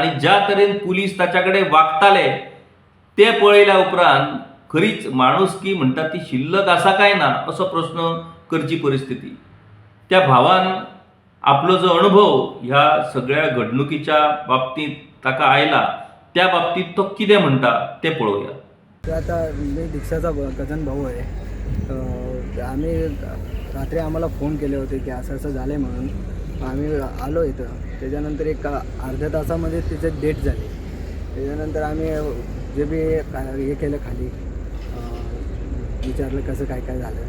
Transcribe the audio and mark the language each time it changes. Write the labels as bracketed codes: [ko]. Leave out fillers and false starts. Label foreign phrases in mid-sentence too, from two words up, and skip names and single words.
[kok] आनी ज्या तरेन पुलीस ताच्या कडेन वागताले तें पळयल्या उपरांत खरीच माणुसकी म्हणटा ती शिल्लक आसा काय ना असो प्रश्न करची परिस्थिती. त्या भावान आपलो जो अनुभव ह्या सगळ्या घडणुकीच्या बाबतींत ताका आयला त्या बाबतीत तो कितें म्हणटा तें पळोवया. [mr] ते आता मी दीक्षाचा कजन भाऊ आहे. आम्ही रात्री आम्हाला फोन केले होते की असं असं झालं आहे म्हणून आम्ही आलो इथं. त्याच्यानंतर एक अर्ध्या तासामध्ये तिचे डेट झाली. त्याच्यानंतर आम्ही जे बी हे केलं खाली विचारलं कसं काय काय झालं.